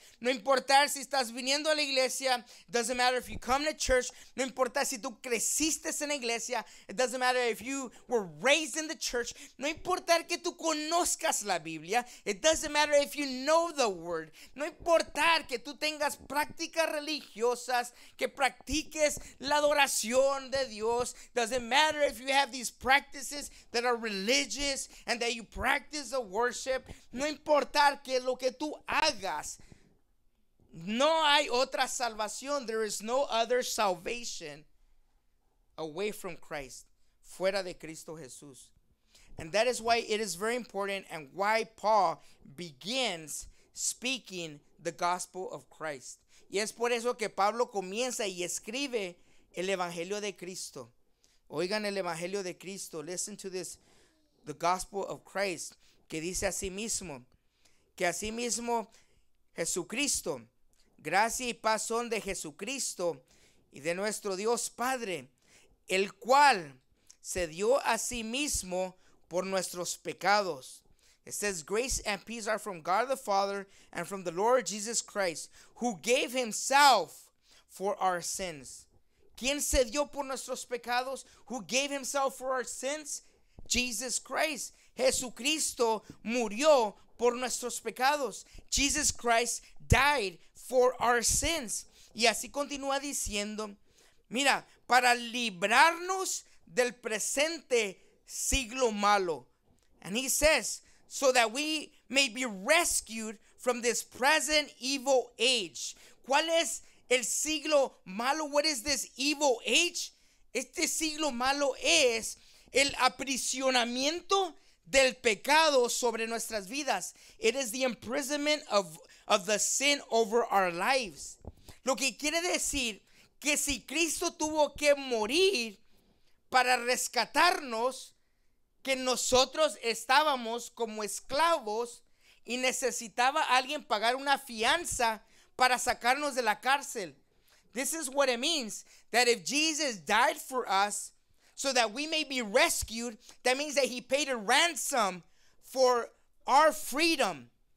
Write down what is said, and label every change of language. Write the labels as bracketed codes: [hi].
[es] No importa si estás viniendo a la iglesia. [en] Doesn't matter if you come to church. [es] No importa si tú creciste en la iglesia. [en] It doesn't matter if you were raised in the church. [es] No importa que tú conozcas la Biblia. [en] It doesn't matter if you know the word. [es] No importa que tú tengas prácticas religiosas, que practiques la adoración de Dios. [en] Doesn't matter if you have these practices that are religious and that you practice the worship. [es] No importa que lo que tú hagas. No hay otra salvación. [en] There is no other salvation away from Christ, [es] fuera de Cristo Jesús. [en] And that is why it is very important and why Paul begins speaking the gospel of Christ. [es] Y es por eso que Pablo comienza y escribe el evangelio de Cristo. Oigan el evangelio de Cristo. [en] Listen to this, the gospel of Christ, [es] que dice así mismo, que así mismo Jesucristo, gracia y paz son de Jesucristo y de nuestro Dios Padre, el cual se dio a sí mismo por nuestros pecados. [en] It says, grace and peace are from God the Father and from the Lord Jesus Christ, who gave himself for our sins. [es] ¿Quién se dio por nuestros pecados? [en] Who gave himself for our sins? Jesus Christ. [es] Jesucristo murió por nuestros pecados. [en] Jesus Christ died for our sins. [es] Y así continúa diciendo, mira, para librarnos del presente siglo malo. [en] And he says, so that we may be rescued from this present evil age. [es] ¿Cuál es el siglo malo? [en] What is this evil age? [es] Este siglo malo es el aprisionamiento del pecado sobre nuestras vidas. [en] It is the imprisonment of the sin over our lives. [es] Lo que quiere decir que si Cristo tuvo que morir para rescatarnos, que nosotros estábamos como esclavos y necesitaba alguien pagar una fianza para sacarnos de la cárcel. [en] This is what it means, that if Jesus died for us so that we may be rescued, that means that he paid a ransom for our freedom.